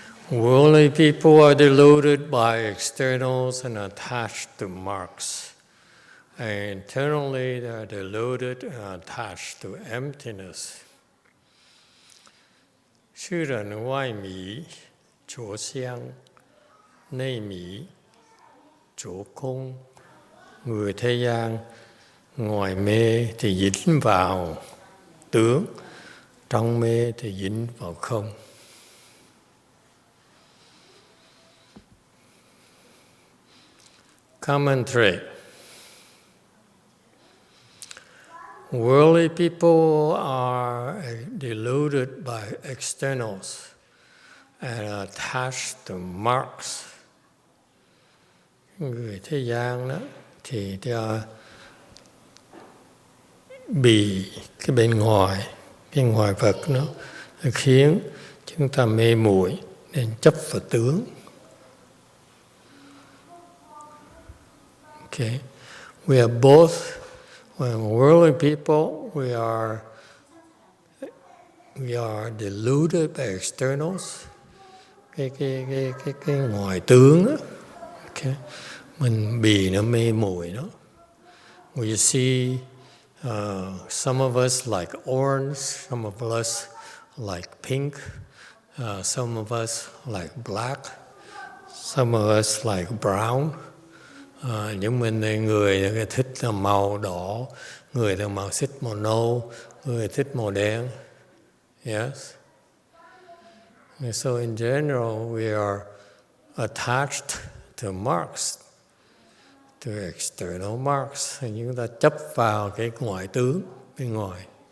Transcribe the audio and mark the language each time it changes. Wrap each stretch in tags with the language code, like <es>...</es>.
<en>Worldly people are deluded by externals and attached to marks. And internally they are deluded and attached to emptiness. Sư rần ngoài mỹ, chỗ xiang,内mỹ, chỗ không.</en> <vi>Người thế gian, ngoài mê thì dính vào tướng, trong mê thì dính vào không.</vi> <en>Commentary. Worldly people are deluded by externals and attached to marks.</en> <vi>Người thế gian đó thì bị cái bên ngoài vật nó khiến chúng ta mê muội nên chấp vào tướng.</vi> <en>Okay, we are both. When worldly people, we are deluded by externals.</en> <vi>Cái ngoại tướng đó. Okay. Mình bị nó mê muội đó.</vi> <en>We see some of us like orange, some of us like pink, some of us like black, some of us like brown.</en> <vi>Những người thích màu đỏ, người thích màu nâu, người thích màu đen.</vi> <en>Yes. And so in general, we are attached to marks, to external marks.</en> <vi>Chúng ta chấp vào cái ngoại tướng bên ngoài.</vi>